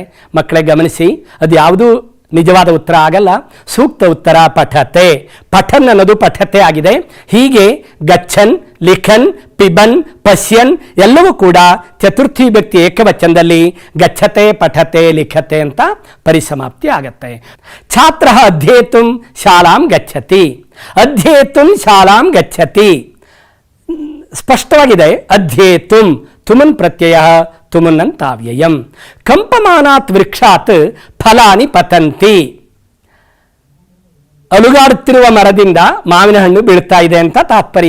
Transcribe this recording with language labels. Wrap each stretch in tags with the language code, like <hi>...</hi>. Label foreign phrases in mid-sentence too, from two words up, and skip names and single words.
<kn>ಮಕ್ಕಳೇ ಗಮನಿಸಿ, ಅದು ಯಾವುದೂ ನಿಜವಾದ ಉತ್ತರ ಆಗಲ್ಲ. ಸೂಕ್ತ ಉತ್ತರ ಪಠತೆ. ಪಠನ್ ಅನ್ನೋದು ಪಠತೆ ಆಗಿದೆ. ಹೀಗೆ ಗಚ್ಚನ್, ಲಿಖನ್, ಪಿಬನ್, ಪಶ್ಯನ್ ಎಲ್ಲವೂ ಕೂಡ ಚತುರ್ಥಿ ವಿಭಕ್ತಿ ಏಕವಚನದಲ್ಲಿ ಗಚ್ಚತೆ, ಪಠತೆ, ಲಿಖತೆ ಅಂತ ಪರಿಸಮಾಪ್ತಿ ಆಗತ್ತೆ.</kn> <sa>ಛಾತ್ರ ಅಧ್ಯೇತುಂ ಶಾಲಾಂ ಗಚ್ಚತಿ. ಅಧ್ಯೇತುಂ ಶಾಲಾಂ ಗಚ್ಚತಿ ಸ್ಪಷ್ಟವಾಗಿದೆ. ಅಧ್ಯೇತುಂ ತುಮನ್ ಪ್ರತ್ಯಯ ತುಮನ್ನಂತಾವ್ಯಯಂ. ಕಂಪಮಾನಾತ್ ವೃಕ್ಷಾತ್ ಫಲಾನಿ ಪತಂತಿ.</sa> <kn>ಅಲುಗಾಡುತ್ತಿರುವ ಮರದಿಂದ ಮಾವಿನ ಹಣ್ಣು ಬೀಳ್ತಾ ಇದೆ ಅಂತ ತಾತ್ಪರ್ಯ.</kn>